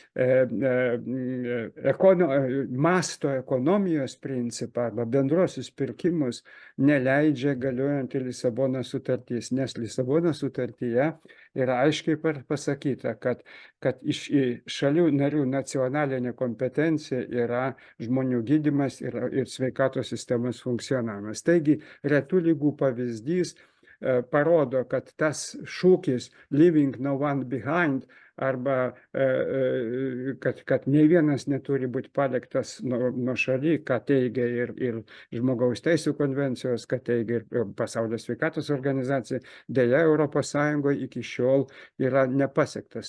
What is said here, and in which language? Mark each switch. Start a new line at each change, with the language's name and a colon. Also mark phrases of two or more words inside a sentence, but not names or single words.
Lithuanian: masto ekonomijos principą arba bendrosius pirkimus neleidžia galiojanti Lisabonos sutartis, nes Lisabonos sutartyje yra aiškiai pasakyta, kad iš šalių narių nacionalinė kompetencija yra žmonių gydymas ir sveikatos sistemos funkcionavimas. Taigi, retų lygų pavyzdys parodo, kad tas šūkis
English: "Leaving no one behind"
Lithuanian: arba kad nei vienas neturi būti paliktas nuošaly, ką teigia ir Žmogaus teisų konvencijos, ką teigia ir Pasaulio sveikatos organizacija, deja Europos Sąjungoje iki šiol yra nepasiektas.